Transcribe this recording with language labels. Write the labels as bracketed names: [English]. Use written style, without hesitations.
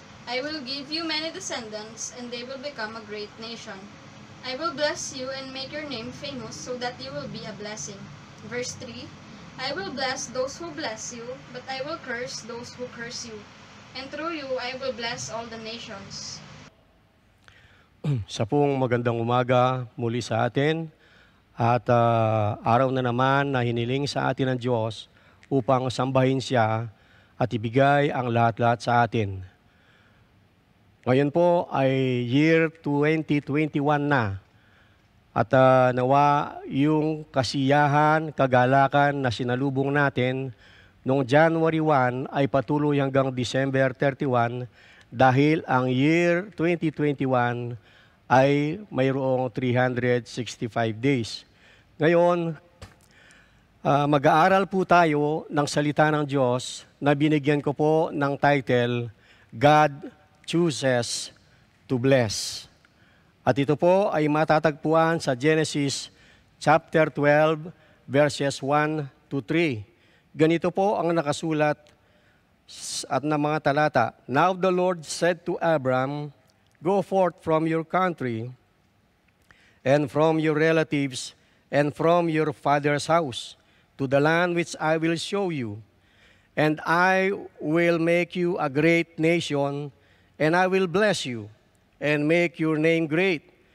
[English] I will give you many descendants, and they will become a great nation. I will bless you and make your name famous so that you will be a blessing. Verse 3, I will bless those who bless you, but I will curse those who curse you. And through you, I will bless all the nations. [Filipino] Sa pong magandang umaga muli sa atin at araw na naman na hiniling sa atin ng Diyos upang sambahin Siya at ibigay ang lahat-lahat sa atin. Ngayon po ay year 2021 na. At nawa yung kasiyahan, kagalakan na sinalubong natin noong January 1 ay patuloy hanggang December 31 dahil ang year 2021 ay mayroong 365 days. Ngayon, mag-aaral po tayo ng salita ng Diyos na binigyan ko po ng title, God Chooses to Bless. At ito po ay matatagpuan sa Genesis chapter 12 verses 1 to 3. Ganito po ang nakasulat at na mga talata. [English] Now the Lord said to Abram, Go forth from your country and from your relatives, and from your father's house, to the land which I will show you. And I will make you a great nation, and I will bless you, and make your name great.